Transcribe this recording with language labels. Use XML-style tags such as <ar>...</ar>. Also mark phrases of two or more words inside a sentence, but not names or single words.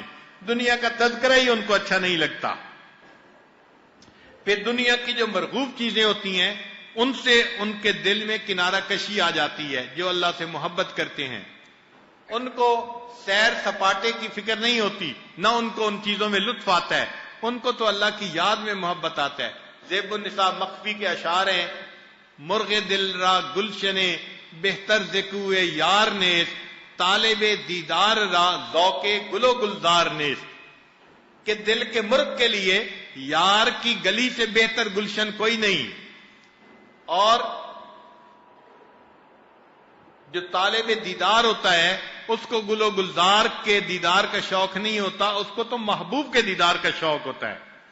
<ur>دنیا کا تذکرہ ہی ان کو اچھا نہیں لگتا. پھر دنیا کی جو مرغوب چیزیں ہوتی ہیں ان سے ان کے دل میں کنارہ کشی آ جاتی ہے. جو اللہ سے محبت کرتے ہیں ان کو سیر سپاٹے کی فکر نہیں ہوتی, نہ ان کو ان چیزوں میں لطف آتا ہے, ان کو تو اللہ کی یاد میں محبت آتا ہے. زیب النساء مخفی کے اشعار ہیں,</ur> <fa>مرغ دل را گلشنے بہتر ذکوے یار نیست, طالب دیدار را ذوق گلو گلزار نیست.</fa> <ur>کہ دل کے مرغ کے لیے یار کی گلی سے بہتر گلشن کوئی نہیں, اور جو طالب دیدار ہوتا ہے اس کو گل و گلزار کے دیدار کا شوق نہیں ہوتا, اس کو تو محبوب کے دیدار کا شوق ہوتا ہے.</ur>